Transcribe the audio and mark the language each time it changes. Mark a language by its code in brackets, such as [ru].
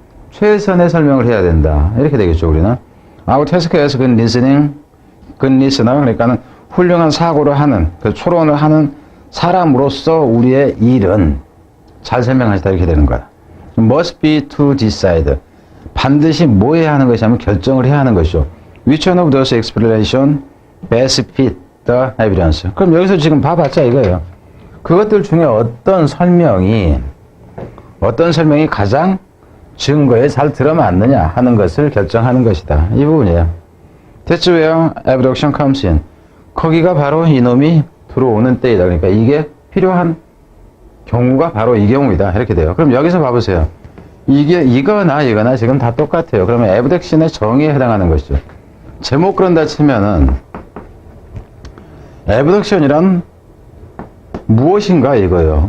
[ko] 최선의 설명을 해야 된다. 이렇게 되겠죠, 우리는. [en] Our task as good listener, [ko] 그러니까는 훌륭한 사고를 하는, 초론을 하는 사람으로서 우리의 일은 잘 설명하시다 이렇게 되는 거야. [en] Must be to decide. [ko] 반드시 뭐 해야 하는 것이냐면 결정을 해야 하는 것이죠. [en] Which one of those explanation best fit the evidence? [ko] 그럼 여기서 지금 봐봤자 이거예요. 그것들 중에 어떤 설명이 가장 증거에 잘 들어맞느냐 하는 것을 결정하는 것이다. 이 부분이에요. [en] That's where abduction comes in. [ko] 거기가 바로 이놈이 들어오는 때이다. 그러니까 이게 필요한 경우가 바로 이 경우이다. 이렇게 돼요. 그럼 여기서 봐보세요. 이게 이거나 지금 다 똑같아요. 그러면 abduction의 정의에 해당하는 것이죠. 제목 그런다 치면은 abduction이란 무엇인가 이거예요.